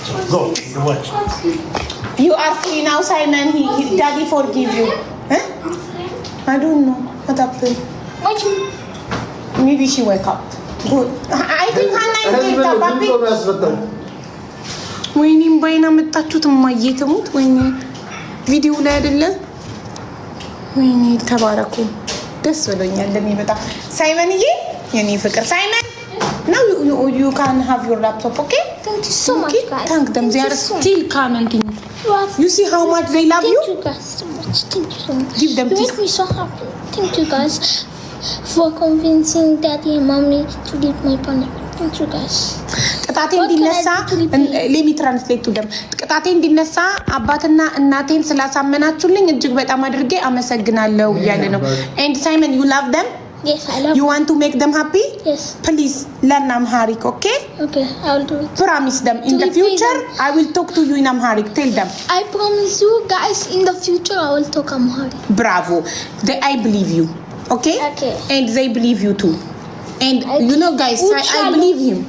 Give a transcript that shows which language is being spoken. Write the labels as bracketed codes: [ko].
[en] Go, watch. You are free now, Simon. Daddy forgive you. Huh? I don't know what happened. Maybe she wake up. Good. I think Hannah is late, Papi. [am] ወይኔ ባይና መጣችሁት ማየተሙት ወይኔ ቪዲዮ ላይ አይደለ ወይኔ ተባረኩ ደስ ብሎኛል ለኔ በጣም ሳይመንዬ የኔ ፍቅር ሳይመን [en] now you can have your laptop, okay? Thank you so much, guys. Thank them. They are still commenting. You see how much they love you? Thank you guys so much. Thank you so much. Give them you make me so happy. Thank you guys for convincing Daddy and Mommy to leave my punishment. Thank you guys. [am] ቅጣቴ እንዲነሳ [en] let me translate to them. [am] ቅጣቴ እንዲነሳ አባትና እናቴን ስላሳመናችሁልኝ እጅግ በጣም አድርጌ አመሰግናለሁ ያለ ነው. [en] And Simon, you love them? Yes, I love you. Want to make them happy? Yes. Please learn Amharic, okay? Okay, I will do it. Promise them in the future I will talk to you in Amharic. Tell them. I promise you guys in the future I will talk Amharic. Bravo. I believe you. Okay? Okay. And they believe you too. And you know guys, I believe him.